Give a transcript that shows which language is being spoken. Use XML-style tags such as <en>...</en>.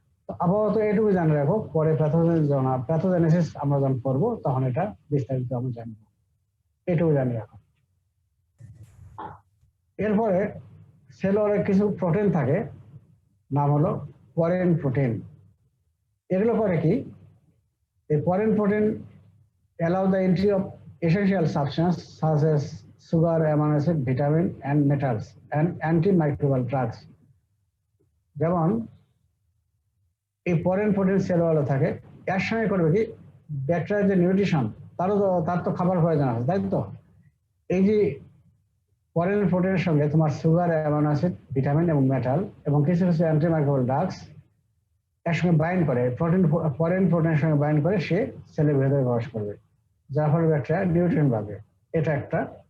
<bn>তো আপাতত এটুকু জানে রাখো, পরে প্যাথোজেনেসিস আমরা যখন করবো তখন এটা বিস্তারিত আমরা জানবো, এটুকু জানে রাখো। এরপরে সেল ওয়ালে কিছু প্রোটিন থাকে, নাম হলো পরেন প্রোটিন। এগুলো করে কি, এই পরেন protein</bn> <en>allow the entry of essential substances such as sugar, amino acid, vitamin and metals and antimicrobial drugs।</en> <bn>যেমন এই পরেন প্রোটিন সেল ওয়ালে থাকে, এর সঙ্গে করবে কি, ব্যাকটেরিয়ার যে নিউট্রিশন তার তো খাবার প্রয়োজন আছে, তাই তো? এই যে পরেন প্রোটিনের সঙ্গে তোমার সুগার, অ্যামাইনো অ্যাসিড, ভিটামিন এবং মেটাল এবং কিছু কিছু অ্যান্টিমাইক্রোবিয়াল ড্রাগস এর সঙ্গে বাইন্ড করে, পরেন প্রোটিনের সঙ্গে বাইন্ড করে সে সেলের ভেতরে প্রবেশ করবে, যার ফলে ব্যাকটেরিয়া নিউট্রিয়েন্ট পাবে। এটা একটা।</bn>